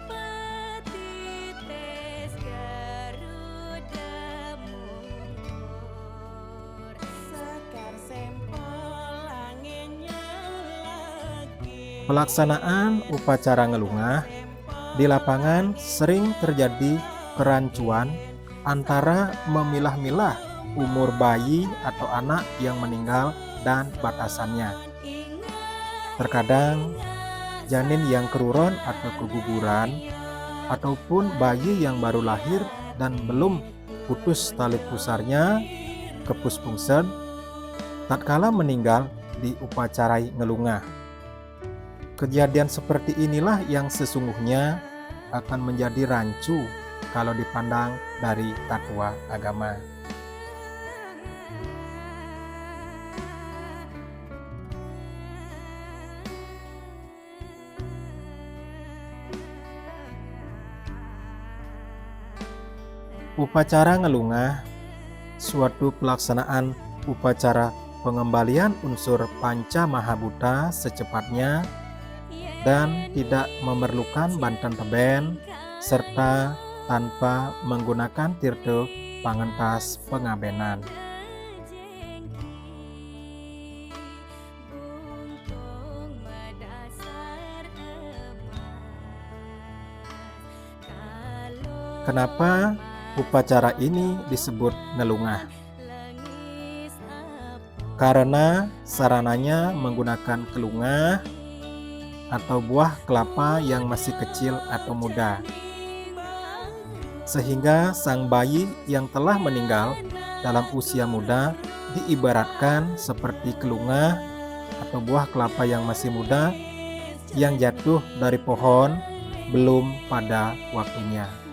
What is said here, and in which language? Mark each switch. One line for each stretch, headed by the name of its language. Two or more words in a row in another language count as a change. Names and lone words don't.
Indonesian: Pelaksanaan upacara ngelungah di lapangan sering terjadi kerancuan antara memilah-milah umur bayi atau anak yang meninggal dan batasannya. Terkadang janin yang keruron atau keguguran, ataupun bayi yang baru lahir dan belum putus tali pusarnya,
Balinese: kepus pungsen,
Indonesian: tatkala meninggal diupacarai ngelungah. Kejadian seperti inilah yang sesungguhnya akan menjadi rancu kalau dipandang dari takwa agama. Upacara ngelungah, suatu pelaksanaan upacara pengembalian unsur panca mahabhuta secepatnya dan tidak memerlukan
Balinese: banten teben
Indonesian: serta tanpa menggunakan
Balinese: tirte pangentas
Indonesian: pengabenan. Kenapa upacara ini disebut ngelungah? Karena sarananya menggunakan kelungah atau buah kelapa yang masih kecil atau muda, sehingga sang bayi yang telah meninggal dalam usia muda diibaratkan seperti kelungah atau buah kelapa yang masih muda yang jatuh dari pohon belum pada waktunya.